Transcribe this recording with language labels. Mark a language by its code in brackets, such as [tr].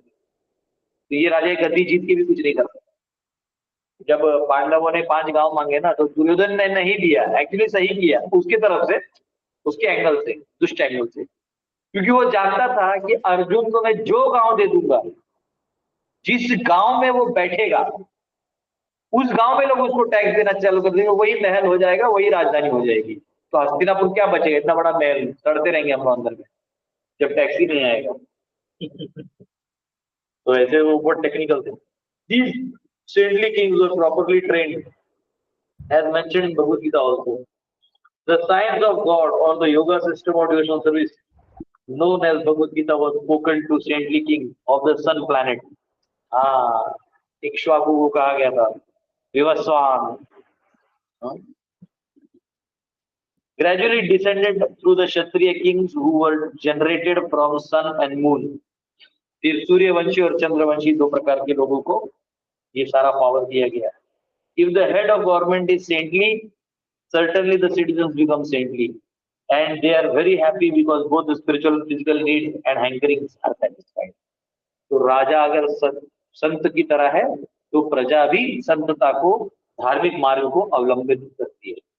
[hi] तो ये राजा गद्दी जीत के भी कुछ नहीं करता। जब पांडवों ने 5 गांव मांगे ना, तो दुर्योधन ने नहीं दिया, एक्चुअली सही किया उसकी तरफ से, उसके एंगल से, दुष्ट एंगल से, क्योंकि वो जानता था कि अर्जुन को मैं जो गांव दे दूंगा, जिस गांव में वो बैठेगा उस गांव में लोग उसको टैक्स देना चालू कर देंगे, वही महल हो जाएगा, वही राजधानी हो जाएगी, तो हस्तिनापुर क्या बचेगा, इतना बड़ा महल सड़ते रहेंगे हम लोग अंदर में जब टैक्स ही नहीं आएगा। तो ऐसे वो बहुत टेक्निकल थे। [en] These saintly kings were properly trained, as mentioned in Bhagavad Gita also. The science of God or the yoga system or devotional service known as Bhagavad Gita was spoken to saintly king of the sun planet. [hi] हाँ, इक्ष्वाकु को कहा गया था Vivasvan. [en] Gradually descended through the Kshatriya kings who were generated from sun and moon. [hi] फिर सूर्यवंशी और चंद्रवंशी दो प्रकार के लोगों को ये सारा पावर दिया गया। [en] If the head of government is saintly, certainly the citizens become saintly, and they are very happy because both the spiritual and physical needs and hankerings are satisfied. [hi] तो राजा अगर संत की तरह है तो प्रजा भी संतता को, धार्मिक मार्ग को अवलंबित करती है।